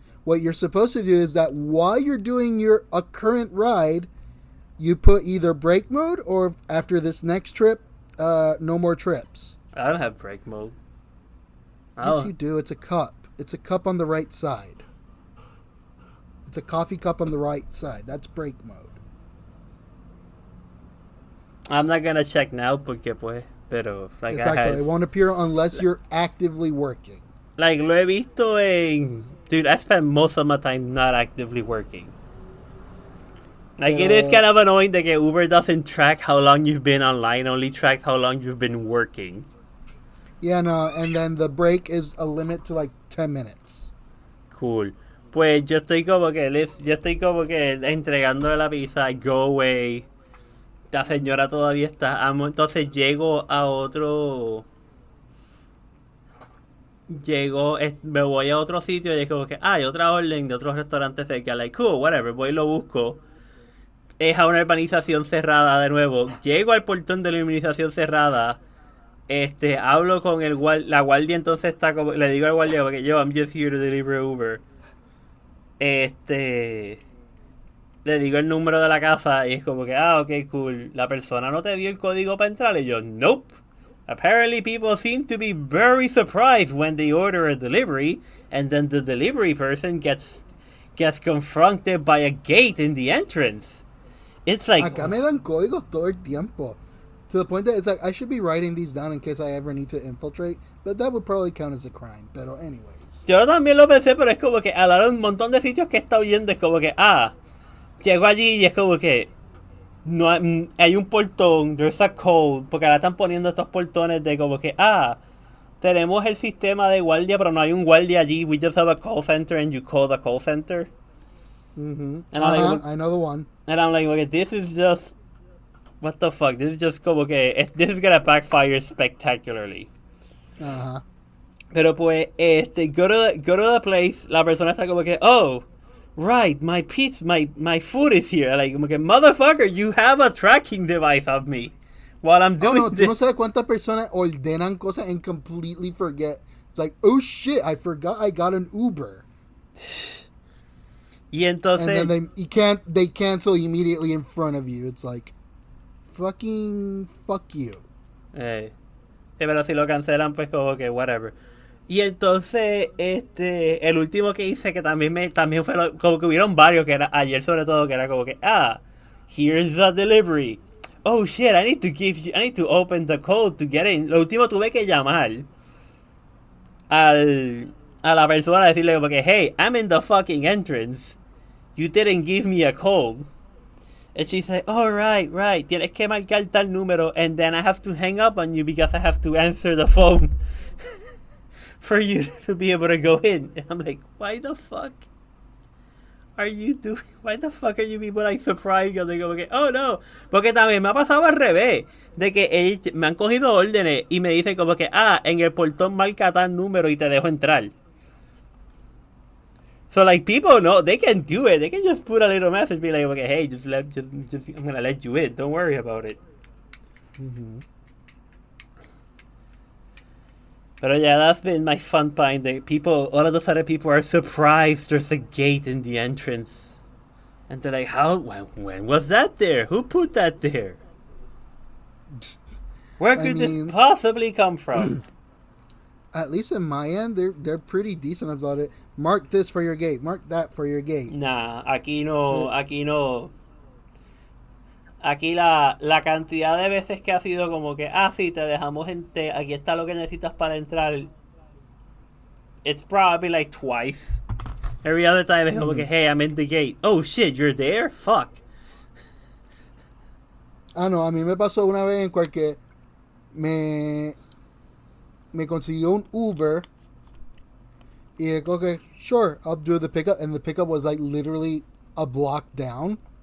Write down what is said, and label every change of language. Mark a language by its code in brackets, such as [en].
[en] What you're supposed to do is that while you're doing a current ride, you put either break mode or after this next trip, no more trips. I don't have break mode. Yes, you do. It's a cup. It's a cup on the right side. It's a coffee cup on the right side. That's break mode. I'm not gonna check now [es] porque pues, pero [en] like exactly. It won't appear unless you're actively working. [es] Like lo he visto en, dude. [en] I spend most of my time not actively working. Like, it is kind of annoying that Uber doesn't track how long you've been online, only tracks how long you've been working. Yeah, no, and then the break is a limit to like 10 minutes. Cool. [es] Pues yo estoy como que entregándole la pizza, [en] go away. [es] La señora todavía está. Entonces llego a otro. Me voy a otro sitio y es como que, hay otra orden de otros restaurantes cerca. [en] Like, cool, whatever, [es] voy y lo busco. Es a una urbanización cerrada de nuevo. Llego al portón de la urbanización cerrada. Hablo con la guardia, entonces está como, le digo al guardia porque yo, [en] I'm just here to deliver Uber. [es] Le digo el número de la casa y es como que, ok, cool. La persona no te dio el código para entrar. Y yo, nope. [en] Apparently people seem to be very surprised when they order a delivery and then the delivery person gets confronted by a gate in the entrance. It's like, [es] acá me dan códigos todo el tiempo. [en] To the point that it's like I should be writing these down in case I ever need to infiltrate, but that would probably count as a crime. [es] Pero anyways. Yo también lo pensé, pero es como que a la hora de un montón de sitios que he estado yendo es como que, llego allí y es como que no hay un portón, [en] there's a code, [es] porque ahora están poniendo estos portones de como que, tenemos el sistema de guardia, pero no hay un guardia allí, [en] we just have a call center [es] and you call the call center. [en] Mm-hmm. And I know the one. And I'm like, okay, this is just, what the fuck, this is just [es] como que, [en] this is gonna backfire spectacularly. Uh-huh. [es] Pero pues, [en] go to the place, [es] la persona está como que, [en] oh, right, my pizza, my food is here. Like, motherfucker, you have a tracking device of me. while I'm doing [es] this. Tú no sabes cuántas personas ordenan cosas [en] and completely forget. It's like, oh shit, I forgot I got an Uber. [es] Y entonces... [en] And then they cancel immediately in front of you. It's like, fuck you. [es] Sí, pero si lo cancelan, pues como que whatever. Y entonces, el último que hice, que también fue como que hubieron varios, que era ayer sobre todo, que era como que, [en] here's the delivery. Oh shit, I need to open the code to get in. [es] Lo último tuve que llamar a la persona, decirle como que, [en] hey, I'm in the fucking entrance. You didn't give me a code. And she said, oh, right. [es] Tienes que marcar tal número, [en] and then I have to hang up on you because I have to answer the phone for you to be able to go in. And I'm like, why the fuck are you people like surprised? [es] Yo digo, [en] okay, oh no. [es] Porque también me ha pasado al revés. De que ellos me han cogido órdenes y me dicen como que, en el portón marca tal número y te dejo entrar. [en] So like people know they can do it. They can just put a little message, be like, okay, hey, just I'm gonna let you in. Don't worry about it. Mm-hmm. But yeah, that's been my fun find. All of a sudden people are surprised there's a gate in the entrance, and they're like, when was that there? Who put that there? Where could this possibly come from? At least in my end, they're pretty decent about it. Mark this for your gate. Mark that for your gate. [es] Nah, aquí no. Aquí la cantidad de veces que ha sido como que, sí, te dejamos aquí está lo que necesitas para entrar. [en] It's probably like twice. Every other time it's [es] como que, [en] hey, I'm in the gate. Oh shit, you're there? Fuck. [es] No, a mí me pasó una vez en cual que me consiguió un Uber y dije, [en] okay, sure, I'll do the pickup, and the pickup was like literally a block down,